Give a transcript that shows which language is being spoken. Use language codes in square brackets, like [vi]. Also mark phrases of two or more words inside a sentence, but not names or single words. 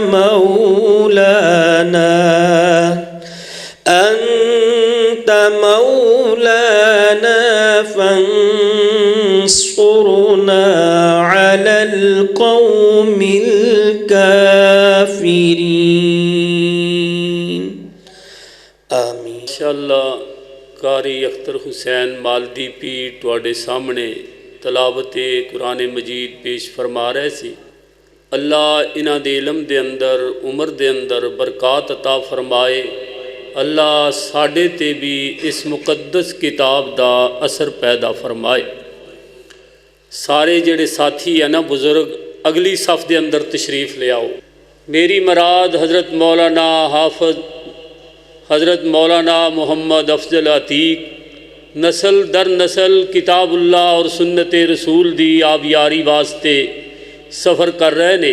[ar] مولانا فانصرنا على القوم الكافرين. آمين. [pa] इंशाअल्लाह कारी अख्तर हुसैन मालदी पीर तुहाडे सामने तलावत कुरान मजीद पेश फरमा रहे सी। अल्लाह इन्हां दे इलम दे अंदर उम्र दे अंदर बरकत अता फरमाए, اللہ ساڈے تے بھی اس مقدس کتاب دا اثر پیدا فرمائے۔ سارے جڑے ساتھی ہیں نا بزرگ، اگلی صف دے اندر تشریف لے آؤ۔ میری مراد حضرت مولانا حافظ حضرت مولانا محمد افضل عتیق نسل در نسل کتاب اللہ اور سنت رسول دی آبیاری واسطے سفر کر رہے نے۔